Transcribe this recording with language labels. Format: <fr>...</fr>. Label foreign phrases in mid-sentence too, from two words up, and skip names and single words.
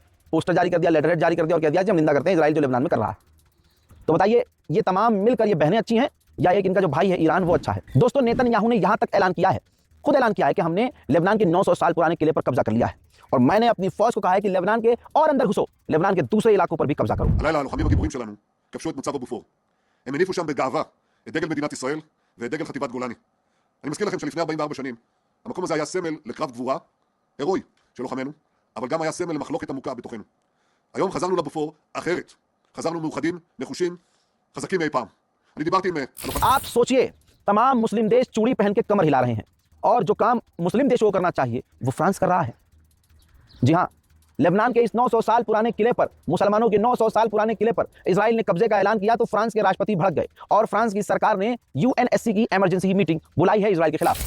<hi>पोस्टर जारी कर दिया, लेटरहेड जारी कर दिया और कह दिया कि हम निंदा करते हैं इजराइल जो लेबनान में कर रहा है। तो बताइए, ये तमाम मिलकर ये बहनें अच्छी हैं या एक इनका जो भाई है ईरान वो अच्छा है? दोस्तों, नेतन्याहू ने यहां तक ऐलान किया है, खुद ऐलान किया है कि हमने लेबनान के 900 साल पुराने किले पर कब्जा कर लिया है और मैंने अपनी फौज को कहा है कि लेबनान के और अंदर घुसो, लेबनान के दूसरे इलाकों पर भी कब्जा करो।</hi> <he>הלילה הלוחמים הגיבורים שלנו כבשו את מצב הבופור. הם הניפו שם בגאווה את דגל מדינת ישראל ואת דגל חטיבת גולני. אני מזכיר לכם שלפני 44 שנים המקום הזה היה סמל לקרב גבורה הירואי של לוחמינו, אבל גם היה סמל למחלוקת עמוקה בתוכנו. היום חזרנו לבופור אחרת. חזרנו מאוחדים, נחושים, חזקים מאי פעם. אני דיברתי עם</he> <hi>आप सोचिए, तमाम मुस्लिम देश चूड़ी पहन के कमर हिला रहे हैं और जो काम मुस्लिम देशों को करना चाहिए वो फ्रांस कर रहा है। जी हाँ, लेबनान के इस 900 साल पुराने किले पर, मुसलमानों के 900 साल पुराने किले पर इजराइल ने कब्जे का ऐलान किया तो फ्रांस के राष्ट्रपति भड़क गए और फ्रांस की सरकार ने यूएनएससी की</hi> <en>emergency meeting</en> <hi>बुलाई है इजराइल के खिलाफ।</hi>